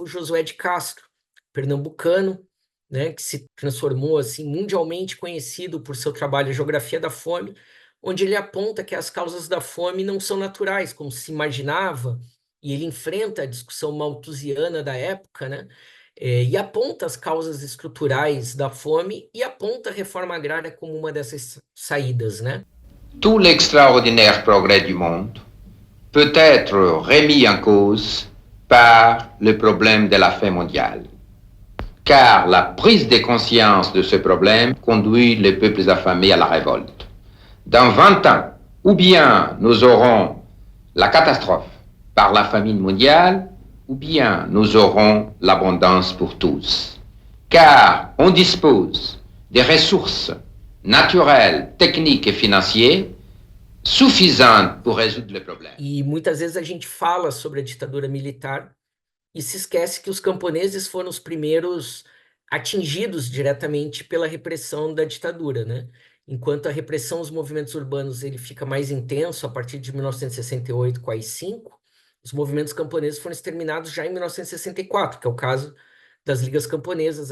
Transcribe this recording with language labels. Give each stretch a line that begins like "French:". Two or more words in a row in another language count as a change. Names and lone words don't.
Portuguese: Josué de Castro, pernambucano, né, que se transformou assim mundialmente conhecido por seu trabalho Geografia da Fome, onde ele aponta que as causas da fome não são naturais, como se imaginava, e ele enfrenta a discussão malthusiana da época, né, e aponta as causas estruturais da fome e aponta a reforma agrária como uma dessas saídas, né?
French: Tout l'extraordinaire progrès du monde peut être remis en cause par le problème de la faim mondiale. Car la prise de conscience de ce problème conduit les peuples affamés à la révolte. Dans 20 ans, ou bien nous aurons la catastrophe par la famine mondiale, ou bien nous aurons l'abondance pour tous. Car on dispose des ressources naturelles, techniques et financières suffisantes pour résoudre le problème.
Portuguese: E muitas vezes a gente fala sobre a ditadura militar e se esquece que os camponeses foram os primeiros atingidos diretamente pela repressão da ditadura, né? Enquanto a repressão aos movimentos urbanos ele fica mais intenso a partir de 1968 com a AI-5, os movimentos camponeses foram exterminados já em 1964, que é o caso das ligas camponesas.